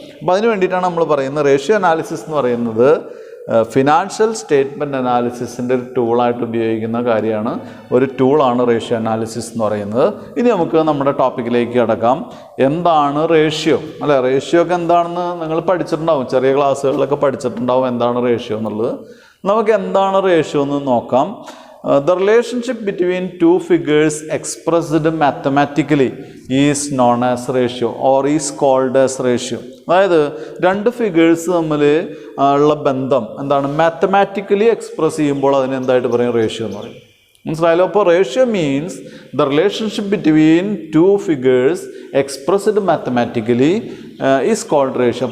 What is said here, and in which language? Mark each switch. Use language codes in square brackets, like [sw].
[ml] അപ്പോൾ അതിന് വേണ്ടിയിട്ടാണ് നമ്മൾ പറയുന്നത് റേഷ്യോ അനാലിസിസ് എന്ന് പറയുന്നത് ഫിനാൻഷ്യൽ സ്റ്റേറ്റ്മെൻറ്റ് അനാലിസിസിൻ്റെ ഒരു ടൂളായിട്ട് ഉപയോഗിക്കുന്ന കാര്യമാണ്, ഒരു ടൂളാണ് റേഷ്യോ അനാലിസിസ് എന്ന് പറയുന്നത്. ഇനി നമുക്ക് നമ്മുടെ ടോപ്പിക്കിലേക്ക് കടക്കാം. എന്താണ് റേഷ്യോ, അല്ലേ? റേഷ്യോ ഒക്കെ എന്താണെന്ന് നിങ്ങൾ പഠിച്ചിട്ടുണ്ടാവും, ചെറിയ ക്ലാസ്സുകളിലൊക്കെ പഠിച്ചിട്ടുണ്ടാവും എന്താണ് റേഷ്യോ എന്നുള്ളത്. നമുക്ക് എന്താണ് റേഷ്യോ എന്ന് നോക്കാം. [en] The relationship between 2 figures expressed mathematically is known as ratio or is called as ratio. [ml] അതായത് 2 ഫിഗേഴ്സ് തമ്മിൽ ഉള്ള ബന്ധം എന്താണ്, മാത്തമാറ്റിക്കലി എക്സ്പ്രസ് ചെയ്യുമ്പോൾ അതിന് എന്തായിട്ട് പറയും, റേഷ്യോ എന്ന് പറയും. മനസ്സിലായല്ലോ? [en] അപ്പോൾ ratio means the relationship between 2 figures expressed mathematically is called ratio.